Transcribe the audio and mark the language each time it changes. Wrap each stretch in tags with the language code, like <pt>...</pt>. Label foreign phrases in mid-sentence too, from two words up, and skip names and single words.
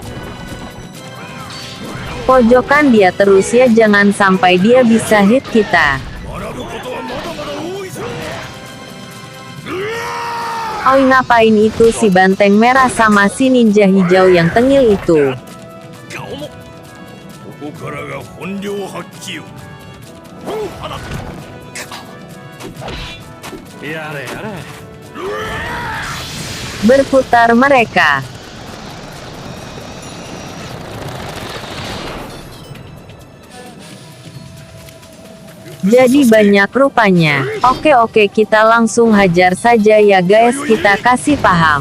<id>Pojokan dia terus ya, jangan sampai dia bisa hit kita.</id> <ja>学ぶことはまだまだ多いぞ。</ja> <id>Oi, ngapain itu si banteng merah sama si ninja hijau yang tengil itu?</id> <ja>ここからが本領発揮よ。やれやれ。</ja> <id>Berputar mereka. Jadi banyak rupanya. Oke, kita langsung hajar saja ya guys, kita kasih paham.</id>